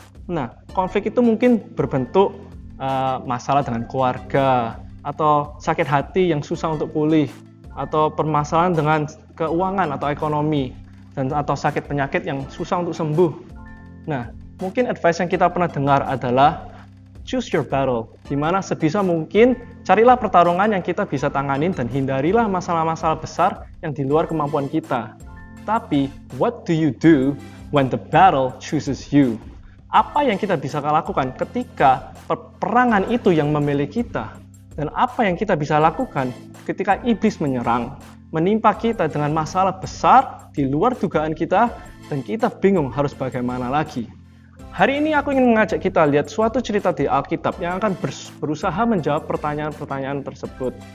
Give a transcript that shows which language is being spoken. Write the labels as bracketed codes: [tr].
[id] Nah, konflik itu mungkin berbentuk masalah dengan keluarga, atau sakit hati yang susah untuk pulih, atau permasalahan dengan keuangan atau ekonomi, dan atau sakit penyakit yang susah untuk sembuh. Nah, mungkin advice yang kita pernah dengar adalah [en] choose your battle, [id] di mana sebisa mungkin carilah pertarungan yang kita bisa tanganin dan hindarilah masalah-masalah besar yang di luar kemampuan kita. Tapi, [en] what do you do when the battle chooses you? [id] Apa yang kita bisa lakukan ketika peperangan itu yang memilih kita? Dan apa yang kita bisa lakukan ketika iblis menyerang, menimpa kita dengan masalah besar di luar dugaan kita, dan kita bingung harus bagaimana lagi? Hari ini aku ingin mengajak kita lihat suatu cerita di Alkitab yang akan berusaha menjawab pertanyaan-pertanyaan tersebut.